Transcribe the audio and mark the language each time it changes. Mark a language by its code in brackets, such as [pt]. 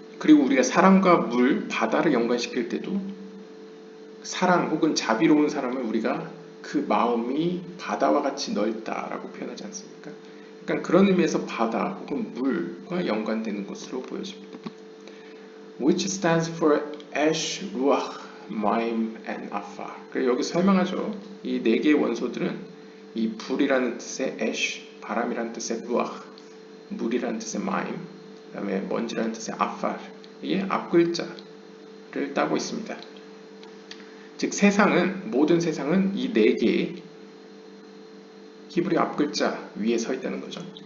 [ko] 그리고 우리가 사랑과 물, 바다를 연관시킬 때도 사랑 혹은 자비로운 사람을 우리가 그 마음이 바다와 같이 넓다라고 표현하지 않습니까? 그러니까 그런 의미에서 바다 혹은 물과 연관되는 것으로 보여집니다. [en] Which stands for Ash, Ruach, Maim, and Afar. [ko] 그래서 여기 설명하죠. 이 네 개의 원소들은 이 불이라는 뜻의 Ash, 바람이라는 뜻의 Ruach, 물이라는 뜻의 Maim, 그 다음에 먼지라는 뜻의 Afar, 이게 앞글자를 따고 있습니다. 즉 세상은, 모든 세상은 이 네 개의 히브리 앞글자 위에 서 있다는 거죠.